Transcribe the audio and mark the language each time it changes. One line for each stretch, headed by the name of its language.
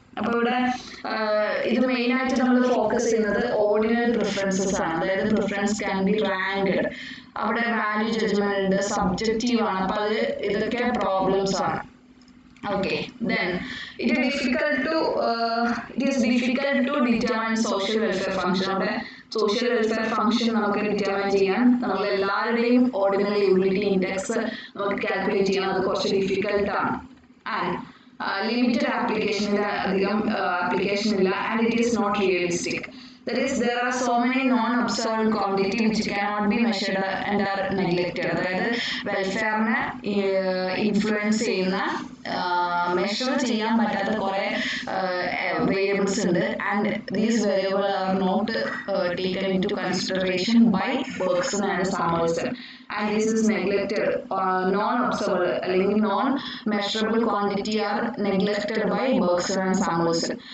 Malayalam: അപ്പോൾ ഇവിടെ ഇത് മെയിൻ ആയിട്ട് നമ്മൾ ഫോക്കസ് ചെയ്യുന്നത് ഓർഡിനറി പ്രിഫറൻസസ് ആണ്. അതായത്
English: Preference can be ranked.
Malayalam: അവിടെ വാല്യൂ ജഡ്ജ്മെന്റ് ഉണ്ട്, സബ്ജക്റ്റീവ് ആണ്. അപ്പൊ അത് ഇതൊക്കെ പ്രോബ്ലംസ് ആണ്.
English: Okay, then it is difficult to determine social welfare function.
Malayalam: അവിടെ സോഷ്യൽ വെൽഫെയർ ഫംഗ്ഷൻ നമുക്ക് ഡിറ്റർമൈൻ ചെയ്യാൻ നമ്മൾ എല്ലാവരുടെയും ഓർഡിനറി യൂട്ടിലിറ്റി ഇൻഡെക്സ് നമുക്ക് കാൽക്കുലേറ്റ് ചെയ്യാൻ അത് കുറച്ച് ഡിഫിക്കൽട്ട് ആണ്. ആൻഡ് ലിമിറ്റഡ് ആപ്ലിക്കേഷനിൽ അധികം ആപ്ലിക്കേഷൻ ഇല്ല.
English: And it is not realistic. That is, there are so many non-observed quantity which cannot be measured and are neglected.
Malayalam: അതായത് വെൽഫെയറിനെ ഇൻഫ്ലുവൻസ് ചെയ്യുന്ന മെഷർ ചെയ്യാൻ പറ്റാത്ത കുറെ വേരിയബിൾസ് ഉണ്ട്.
English: And these variable are not taken into consideration by Bergson and Samuelson. And this is neglected. Non observable അല്ലെങ്കിൽ non measurable quantity are neglected by Bergson and Samuelson.